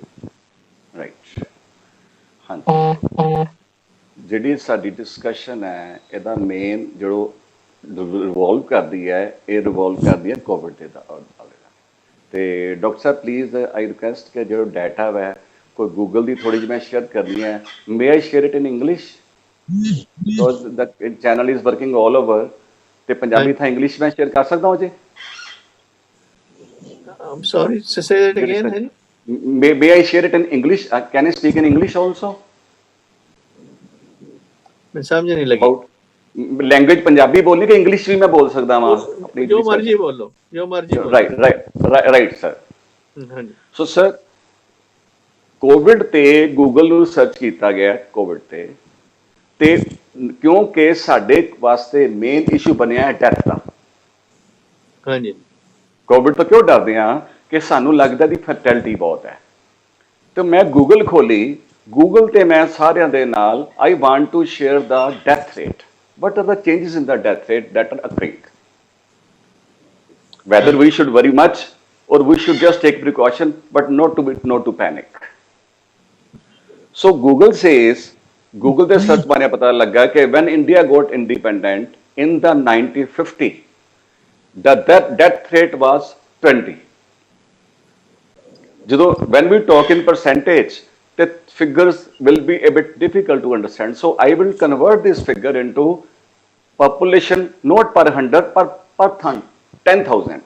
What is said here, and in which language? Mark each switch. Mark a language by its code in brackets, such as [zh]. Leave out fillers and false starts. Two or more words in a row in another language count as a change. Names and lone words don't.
[pa] ਰਾਈਟ ਹਾਂਜੀ ਜਿਹੜੀ ਸਾਡੀ ਡਿਸਕਸ਼ਨ ਹੈ ਇਹਦਾ ਮੇਨ ਜੋ ਰਿਵੋਲਵ ਕਰਦੀ ਹੈ ਇਹ ਰਿਵੋਲਵ ਕਰਦੀ ਹੈ ਕੋਵਿਡ ਦੇ ਨਾਲ। ਤੇ ਡਾਕਟਰ ਸਾਹਿਬ [en] please I request [pa] ਕਿ ਜੋ ਡਾਟਾ ਹੈ ਕੋਈ ਗੂਗਲ ਦੀ ਥੋੜੀ ਜਿਹੀ ਮੈਂ ਸ਼ੇਅਰ ਕਰਨੀ ਹੈ। [en] May I share it in English because the channel is working all over [pa] ਤੇ ਪੰਜਾਬੀ ਥਾਂ ਇੰਗਲਿਸ਼ ਮੈਂ ਸ਼ੇਅਰ ਕਰ ਸਕਦਾ ਹਾਂ ਜੀ। [en] I'm sorry to say that again, [pa] ਹੈ ਜੀ। [en] May I share it in English? Can I speak in English also? [pa] ਮੈਂ ਸਮਝ ਨਹੀਂ ਲੱਗੀ। [en] About language [pa] ਪੰਜਾਬੀ ਬੋਲਣੀ ਕਿ ਇੰਗਲਿਸ਼ ਵੀ ਮੈਂ ਬੋਲ ਸਕਦਾ ਵਾਂ ਆਪਣੀ ਜੋ ਮਰਜ਼ੀ ਬੋਲੋ, ਜੋ ਮਰਜ਼ੀ ਬੋਲੋ। ਰਾਈਟ ਸਰ। ਹਾਂਜੀ। [en] so sir [pa] ਕੋਵਿਡ ਤੇ ਗੂਗਲ ਨੂੰ ਸਰਚ ਕੀਤਾ ਗਿਆ ਕੋਵਿਡ ਤੇ ਕਿਉਂਕਿ ਸਾਡੇ ਵਾਸਤੇ [en] main issue [pa] ਬਣਿਆ ਹੈ ਡੈਥ ਦਾ। ਹਾਂਜੀ। ਕੋਵਿਡ ਤੋਂ ਕਿਉਂ ਡਰਦੇ ਹਾਂ ਕਿ ਸਾਨੂੰ ਲੱਗਦਾ ਦੀ ਫਰਟੈਲਿਟੀ ਬਹੁਤ ਹੈ। ਤੇ ਮੈਂ ਗੂਗਲ ਖੋਲੀ, ਗੂਗਲ ਤੇ ਮੈਂ ਸਾਰਿਆਂ ਦੇ ਨਾਲ [en] I want to share the death rate, what are the changes in the death rate that are occurring, whether we should worry much or we should just take precaution but not to panic. So Google says, Google [pa] ਦੇ ਸਰਚ ਬਾਰੇ ਪਤਾ ਲੱਗਾ ਕਿ [en] when India got independent in the 1950 the death rate was 20. ਜਦੋਂ when we talk in percentage the figures will be a bit difficult to understand, so I will convert this figure into population not per 100 per 10,000.